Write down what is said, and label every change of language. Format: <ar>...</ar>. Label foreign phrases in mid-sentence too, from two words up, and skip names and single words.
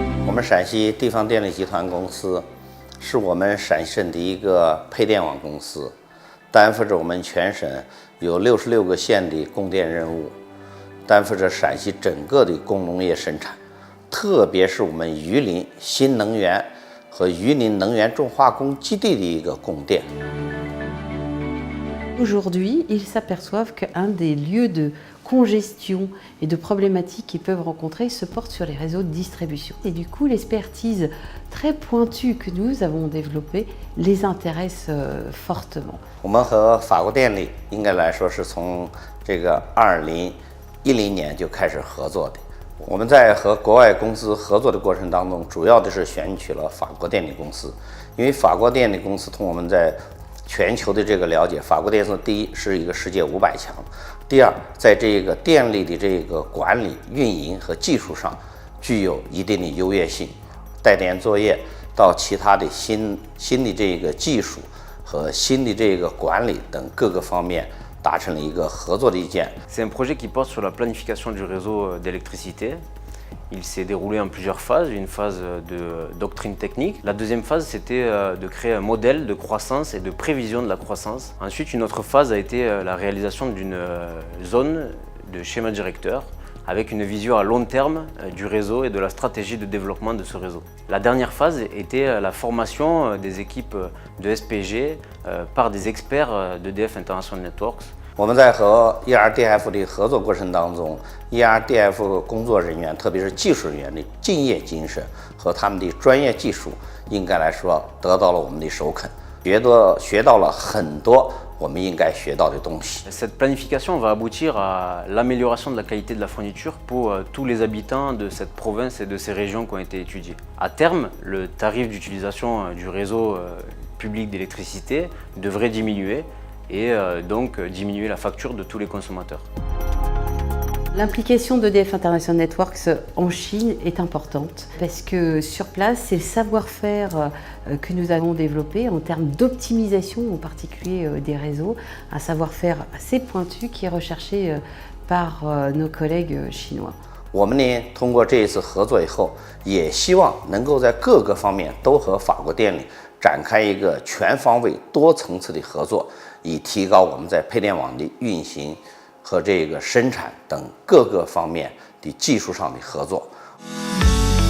<zh>我们陕西地方电力集团公司是我们陕西省的一个配电网公司，担负着我们全省有66个县的供电任务，担负着陕西整个的工农业生产，特别是我们榆林新能源和榆林能源重化工基地的一个供电。</zh> <fr>Aujourd'hui, ils s'aperçoivent qu'un des lieux de congestion et de problématiques qu'ils peuvent rencontrer se porte sur les réseaux de distribution. Et du coup, l'expertise très pointue que nous avons développée les intéresse fortement.</fr> <zh>我们和法国电力应该来说是从这个2010年就开始合作的。我们在和国外公司合作的过程当中，主要的是选取了法国电力公司，因为法国电力公司从我们在全球的这个了解，法国电力第一是一个世界500强，第二，在这个电力的这个管理、运营和技术上具有一定的优越性，带电作业到其他的新的这个技术和新的这个管理等各个方面达成了一个合作的意见。</zh> <fr>C'est un projet qui porte sur la planification du réseau d'électricité. Il s'est déroulé en plusieurs phases, une phase de doctrine technique. La deuxième phase, c'était de créer un modèle de croissance et de prévision de la croissance. Ensuite, une autre phase a été la réalisation d'une zone de schéma directeur avec une vision à long terme du réseau et de la stratégie de développement de ce réseau. La dernière phase était la formation des équipes de SPG par des experts d'EDF International Networks.</fr> <zh>我们在和 ERDF 的合作过程当中 ，ERDF 工作人员，特别是技术人员的敬业精神和他们的专业技术，应该来说得到了我们的首肯，学到了很多我们应该学到的东西。</zh> <fr>Cette planification va aboutir à l'amélioration de la qualité de la fourniture pour tous les habitants de cette province et de ces régions qui ont été étudiées. À terme, le tarif d'utilisation du réseau public d'électricité devrait diminuer et donc diminuer la facture de tous les consommateurs. L'implication d'EDF International Networks en Chine est importante parce que sur place, c'est le savoir-faire que nous avons développé en termes d'optimisation, en particulier des réseaux, un savoir-faire assez pointu qui est recherché par nos collègues chinois.</fr> <zh>我们呢，通过这一次合作以后，也希望能够在各个方面都和法国电力展开一个全方位、多层次的合作，以提高我们在配电网的运行和这个生产等各个方面的技术上的合作。</zh>